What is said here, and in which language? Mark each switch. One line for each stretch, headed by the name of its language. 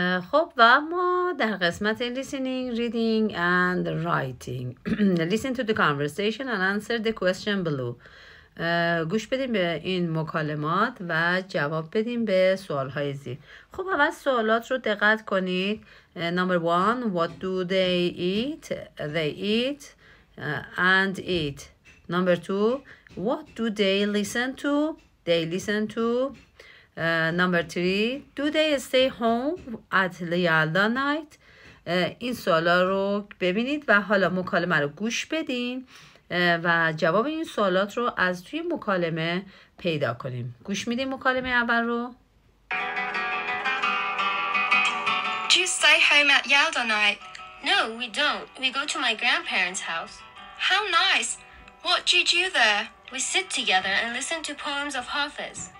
Persian: خب و ما در قسمت listening, reading and writing.
English: Listen to the conversation and answer the question below.
Persian: گوش بدیم به این مکالمات و جواب بدیم به سوالهای زیر. خب اول سوالات رو دقت کنید.
English: Number 1, what do they eat? They eat and eat. Number 2, what do they listen to? They listen to. Number 3, do they stay home at Yalda night?
Persian: این سوالا رو ببینید و حالا مکالمه رو گوش بدین و جواب این سوالات رو از توی مکالمه پیدا کنیم. گوش میدیم مکالمه اول رو.
English: Do you stay home at Yalda night? No, we don't. We go to my grandparents' house. How nice! What do you do there? We sit together and listen to poems of Hafiz.